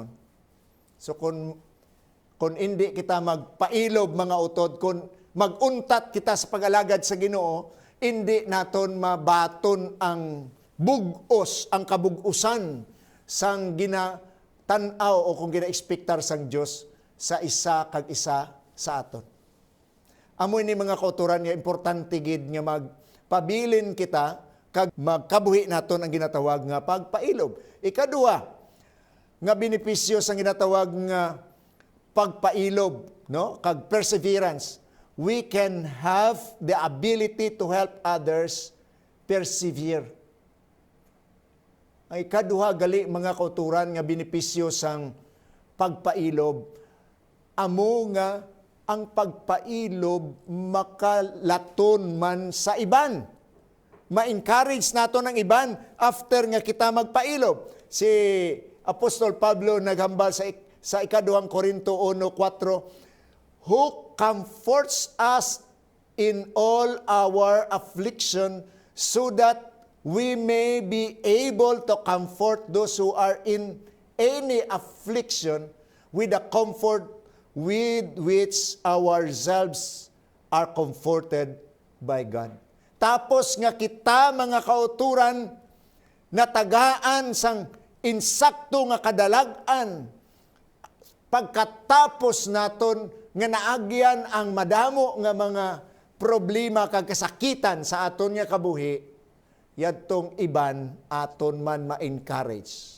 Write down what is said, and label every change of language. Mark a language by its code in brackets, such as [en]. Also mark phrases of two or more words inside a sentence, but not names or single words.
[hil] So kung hindi kita magpailob mga utod, kung maguntat kita sa pag-alagad sa Ginoo, hindi naton mabaton ang bugos, ang kabugusan sang ginatanaw o kung gina-expectar sang Dios sa isa kag isa sa aton. Amo ni mga kauturan nga importante gid nga magpabilin kita kag magkabuhi naton ang ginatawag nga pagpailob. Ikaduha nga benepisyo sa ginatawag nga pagpailob, no? Kag perseverance. [en] We can have the ability to help others persevere. [hil] Ang ikaduha gali mga kauturan nga benepisyo sang pagpailob, amo nga ang pagpailob makalaton man sa iban. Ma-encourage nato ng iban after nga kita magpailob. Si Apostol Pablo naghambal sa ikaduhang Korinto 1:4, [en] who comforts us in all our affliction so that we may be able to comfort those who are in any affliction with the comfort with which ourselves are comforted by God. [hil] Tapos nga kita mga kauturan natagaan sang insakto nga kadalagan pagkatapos naton nga naagyan ang madamo nga mga problema kag kasakitan sa aton nga kabuhi, yadtong iban aton man ma-encourage.